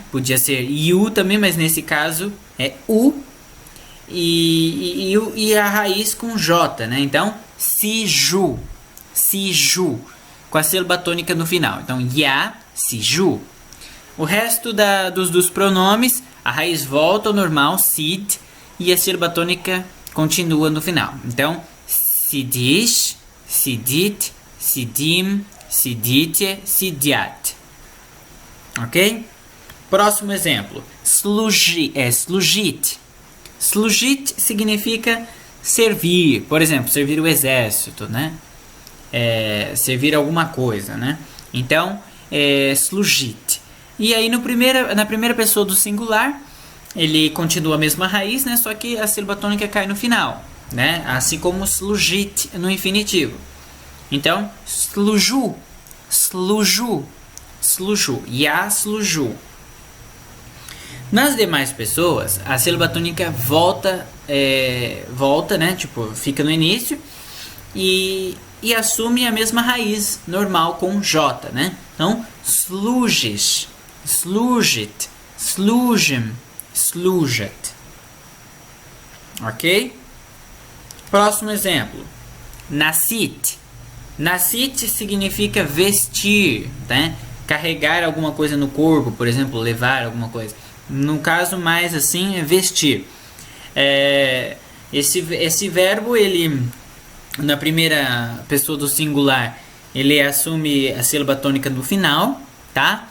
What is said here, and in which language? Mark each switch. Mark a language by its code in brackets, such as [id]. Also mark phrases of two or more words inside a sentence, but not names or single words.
[pt] Podia ser IU também, mas nesse caso é U e a raiz com J, né? Então [ru] сижу, сижу, [pt] com a sílaba tônica no final. Então [ru] я, сижу. [pt] O resto dos pronomes, a raiz volta ao normal, sid, e a sílaba tônica continua no final. [ru] Então сидишь, сидит, сидим, сидите, сидят. [pt] Ok? Próximo exemplo. Slujit. Slujit significa servir. Por exemplo, servir o exército, né? Servir alguma coisa, né? Então, slujit. E aí na primeira pessoa do singular, ele continua a mesma raiz, né? Só que a sílaba tônica cai no final, né? Assim como slujit no infinitivo. Então, [ru] служу, служу, служу, я служу. [pt] Nas demais pessoas, a sílaba tônica volta, né? Tipo, fica no início e assume a mesma raiz normal com J, né? Então, [ru] служишь, служит, служим, служат. [pt] Ok? Próximo exemplo. Nasit. Nasit significa vestir, né? Carregar alguma coisa no corpo, por exemplo, levar alguma coisa. No caso mais assim é vestir. Esse verbo, ele na primeira pessoa do singular, ele assume a sílaba tônica no final, tá?